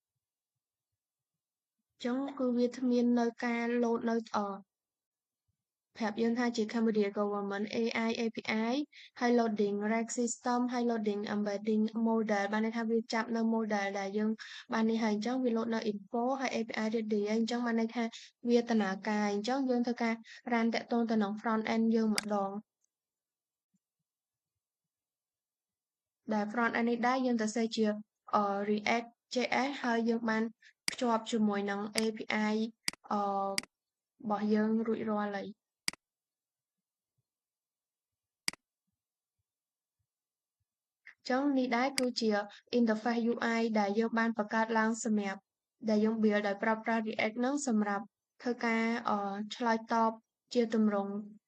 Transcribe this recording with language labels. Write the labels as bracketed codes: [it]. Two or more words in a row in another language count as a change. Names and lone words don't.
[km] អញ្ចឹងគឺវាមាននៅការ load នៅប្រាប់យើងថាជា [en] Cambodia Government AI API [km] ហើយ [en] loading rack system [km] ហើយ [en] loading embedding model [km] បានន័យថាវាចាប់នៅ model ដែលយើងបាននេះហើយអញ្ចឹងវា load នៅ info ហើយ [en] API ready [km] ហើយអញ្ចឹងបានន័យថាវាដំណើរការអញ្ចឹងយើងធ្វើការ run តាក់ទងទៅនឹង [en] front end [km] យើងម្ដង ដែល [en] front end [km] នេះដែរយើងសរសេរជា React JS ហើយយើងបានភ្ជាប់ជាមួយនឹង API អរបស់យើងរួចរាល់ហើយចឹងនេះដែរគឺជា [en] interface UI [km] ដែលយើងបានបង្កើតឡើងសម្រាប់ដែលយើង build ដោយប្រើប្រាស់ React ហ្នឹងសម្រាប់ធ្វើការឆ្លើយតបជាទម្រង់